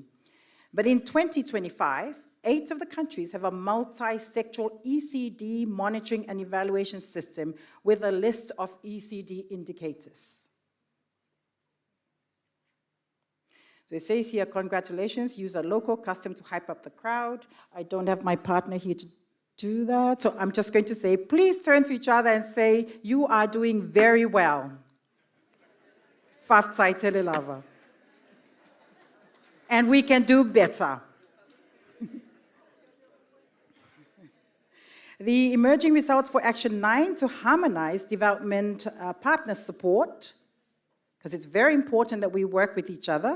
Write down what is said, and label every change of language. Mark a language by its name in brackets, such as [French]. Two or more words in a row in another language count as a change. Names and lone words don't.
[English] But in 2025, 8 of the countries have a multi-sectoral ECD monitoring and evaluation system with a list of ECD indicators. So it says here, congratulations, use a local custom to hype up the crowd. I don't have my partner here to do that, so I'm just going to say, please turn to each other and say, you are doing very well. [Samoan] Whaftai tele lava. [English] And we can do better. The emerging results for Action 9 to harmonize development partner support, because it's very important that we work with each other.